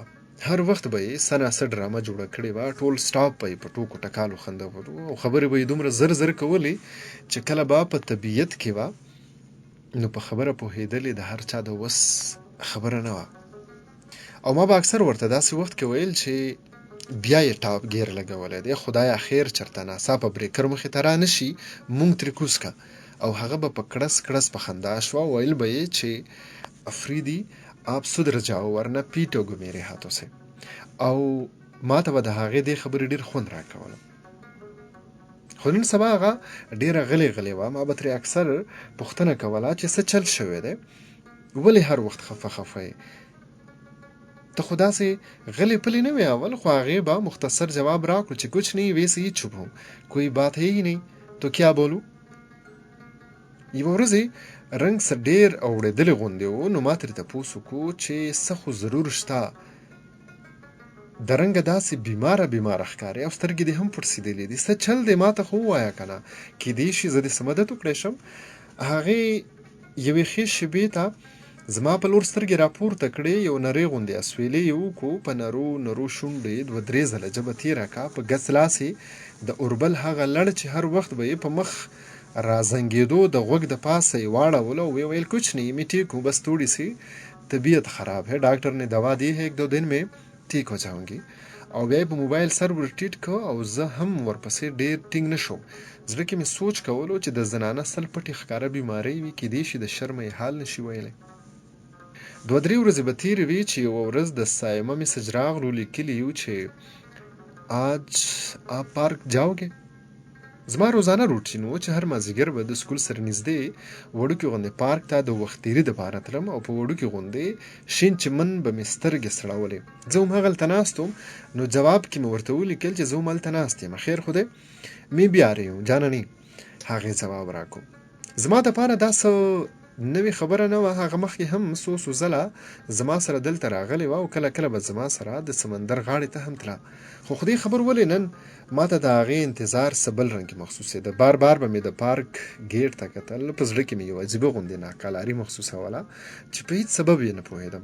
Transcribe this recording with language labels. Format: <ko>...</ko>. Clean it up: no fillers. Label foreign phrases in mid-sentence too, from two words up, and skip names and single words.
<ps>هر وخت به یې څه ناڅه ډرامه جوړه کړې وه، ټول سټاپ به یې په ټوکو ټکالو خندولو او خبرې به یې دومره زر زر کولې چې کله به په طبیعت کې وه نو په خبره پوهېدلې د هر چا د وس خبره نه وه. او ما به اکثر ورته داسې وخت کې ویل چې بیا یې ټاپ ګیر لګولی دی، خدایه خیر چرته ناڅاپه بریکر مخې ته را نه شي، مونږ ترې کوز که. او هغه به په کړس کړس په خندا شوه. ویل به یې چې افریدي</ps> <ur>آپ سدھر جاؤ ورنه پیټوږو میرے هاتو سے.</ur> <ps>او ما ته به د هغې دې خبرې ډېر خوند راکوله. خو نن سبا هغه ډېره غلې غلې وه. ما به ترې اکثر پوښتنه کوله چې څه چل شوی دی، ولې هر وخت خفه خفه یې؟ ته خو داسې غلې پلې نه وې اول. خو هغې به مختصر جواب راکړو چې</ps> <ur>کچھ نہیں ویسے ہی چپ ہوں، کوئی بات ہے ہی نہیں تو کیا بولو.</ur> <ps>یوه ورځ رنګ څه ډېر اوړېدلی غوندې و، نو ما ترې تپوس وکړو چې څه خو ضرور شته. د رنګه داسې بیماره ښکارې او سترګې دې هم پړسېدلې دي، څه چل دی ما ته خو ووایه که نه، کیدای شي زه دې څه مدد وکړی شم. هغې یوې ښې شېبې ته زما په لور سترګې راپورته کړې، یو نرۍ غوندې اسویلې یې وکړو، په نرو نرو شونډو یې 2-3 ځله ژبه تېره کړه، په ګچ لاس یې د اوربل هغه لړ چې هر وخت به یې په مخ رازنګېدو د غوږ د پاسه یې واړولو او ویې ویل</ps> <ur>کچھ نہیں میں ٹھیک ہوں، بس تھوڑی سی طبیعت خراب ہے، ڈاکٹر نے دوا دی ہے، 1-2 دن میں ٹھیک ہو جاؤں گی.</ur> <ps>او بیا یې په موبایل سر ور ټیټ کړ او زه هم ورپسې ډېر ټینګ نه شوم. زړه کې مې سوچ کولو چې د زنانه سل پټې ښکاره بیمارۍ وي، کیدای شي د شرمه یې حال نشي ویلی. 2-3 ورځې به تېرې وې چې یوه ورځ د سایمه مسج راغلو، لیکلي یو چې</ps> <ur>آج آپ پارک جاؤ گے؟</ur> <ps>زما روزانه روټین و چې هر مازدیګر به د سکول سره نږدې وړوکې غوندې پارک ته د وخت تېري دپاره تلم او په وړوکې غوندې شین چمن به مې سترګې سړولې. زه هم هغلته ناست وم، نو جواب کې مې ورته ولیکل چې زه هم هلته ناست یم. خیر خو دی،</ps> <ur>می بیا رہی ہوں جانا نہیں.</ur> <ps>هغې ځواب راکړو. زما دپاره دا څه نوې خبره نه وه. هغه مخکې هم څو ځله زما سره دلته راغلې وه او کله کله به زما سره د سمندر غاړې ته هم تله، خو خدای خبر ولې نن ما ته د هغې انتظار څه بل رنګې محسوسېده. بار بار به مې د پارک ګیټ ته کتل، په زړه کې مې یو عجیبه غوندې ناقلاري محسوسوله چې په هېڅ سبب یې نه پوهېدم.</ps>